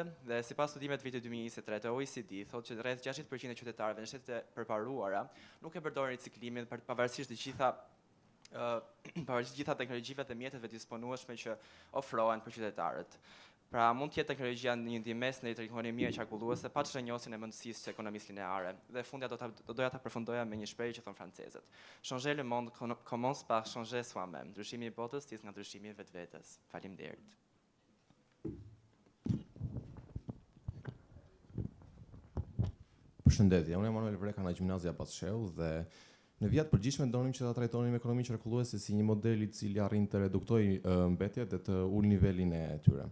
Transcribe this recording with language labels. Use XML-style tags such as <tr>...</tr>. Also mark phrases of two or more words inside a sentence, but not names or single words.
<sq>Dhe sipas studimeve të vitit 2023 të OECD thotë që rreth 60% e qytetarëve në shtetet e përparuara nuk e përdorin riciklimin pavarësisht të gjitha teknologjive dhe mjeteve disponueshme që ofrohen për qytetarët. Pra mund të jetë teknologjia një ndihmës në ekonominë qarkulluese pa çrënjosin e mendësisë së ekonomisë lineare. Dhe fundja doja ta përfundoja me një shprehje që thon francezët.</sq> <fr>Changer le monde commence par changer soi-même.</fr> <sq>Ndryshimi i botës nis nga ndryshimi i vetvetes. Faleminderit. Përshëndetje, unë jam Manuel Vreka nga Gjimnazia Abbas Sheu dhe në vijat përgjithshme donim që ta trajtonim ekonominë qarkulluese si një model i cili arrin të reduktojë mbetjet dhe të ulë nivelin e tyre.</sq>